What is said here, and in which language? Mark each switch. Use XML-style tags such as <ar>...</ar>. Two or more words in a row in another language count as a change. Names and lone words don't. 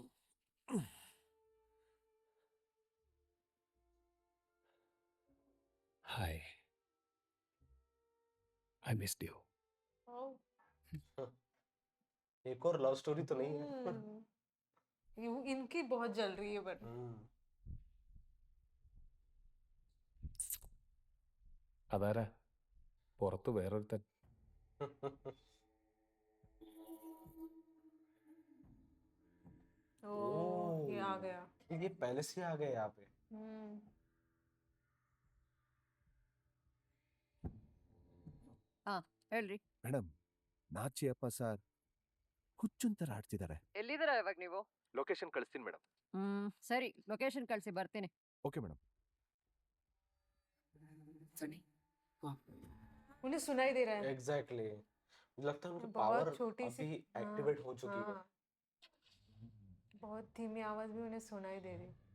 <en>ഹായ്, I missed you.</en> <hi>एक और लव स्टोरी तो नहीं है? इनकी बहुत जल रही है बट</hi> <ml>അതാരാ പുറത്ത് വേറൊരുത്തൻ?</ml> <hi>ओ ये आ गया। ये पहले से आ गए यहाँ पे।</hi> <kn>ಹೇಳ್ರಿ. ಮೇಡಮ್, ನಾಚಿಯಪ್ಪ ಸರ್ ಹುಚ್ಚುಂತರ ಆಡ್ತಿದ್ದಾರೆ. ಎಲ್ಲಿದ್ದೀರಾ ಇವಾಗ ನೀವು? ಲೊಕೇಶನ್ ಕಳಿಸ್ತೀನಿ ಮೇಡಮ್. ಸರಿ, ಲೊಕೇಶನ್ ಕಳಿಸಿ ಬರ್ತೀನಿ. ಓಕೆ ಮೇಡಮ್.</kn> <hi>सनी उन्हें सुनाई दे रहा है। एग्जैक्टली, लगता है उनकी बहुत पावर छोटी सी अभी एक्टिवेट हो चुकी है। हाँ, बहुत धीमी आवाज भी उन्हें सुनाई दे रही।</hi>